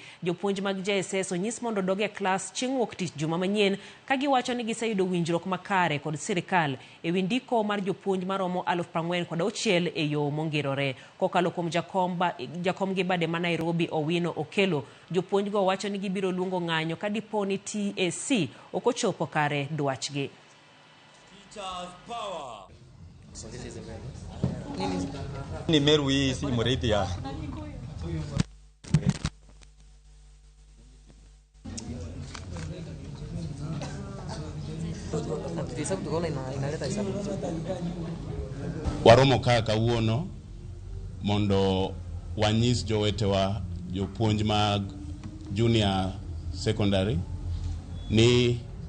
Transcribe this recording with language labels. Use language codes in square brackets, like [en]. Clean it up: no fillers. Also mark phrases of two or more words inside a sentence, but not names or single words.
[luo] Jopuonj mag JSS onyis mondo doge klas chieng' wuok tich juma manyien ka giwacho ni giseyudo winjruok makare kod sirikal ewi ndiko mar jopuonj maromo 46,000 e yo mongirore kokalo kuom jakomgi bade ma Nairobi Owino Okelo. Jopuonj go wacho ni gibiro luongo ng'anyo ka dipo ni TAC okochopo kare dwachgi. [en] Teachers power. [sw] Ni Meru hii si Mureithi ya. [luo] Waromo kaka uono mondo wanyis jowetewa jopuonj mag [en] junior secondary [luo] ni